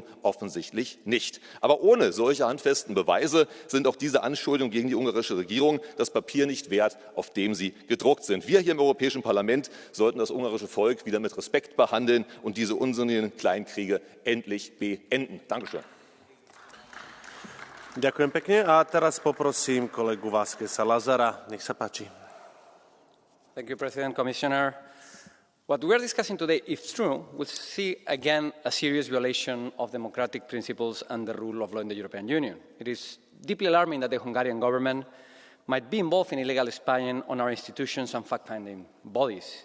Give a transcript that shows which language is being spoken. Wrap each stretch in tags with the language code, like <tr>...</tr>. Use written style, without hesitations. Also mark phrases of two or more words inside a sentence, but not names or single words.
<de>Offensichtlich nicht. Aber ohne solche handfesten Beweise sind auch diese Anschuldigungen gegen die ungarische Regierung das Papier nicht wert, auf dem sie gedruckt sind. Wir hier im Europäischen Parlament sollten das ungarische Volk wieder mit Respekt behandeln und diese unsinnigen Kleinkriege endlich beenden. Dankeschön.</de> <sk>Ďakujem pekne. A teraz poprosím kolegu Vázqueza Lazara. Nech sa páči.</sk> <en>Thank you, President, Commissioner. What we are discussing today, if true, will see again a serious violation of democratic principles and the rule of law in the European Union. It is deeply alarming that the Hungarian government might be involved in illegal spying on our institutions and fact-finding bodies.</en>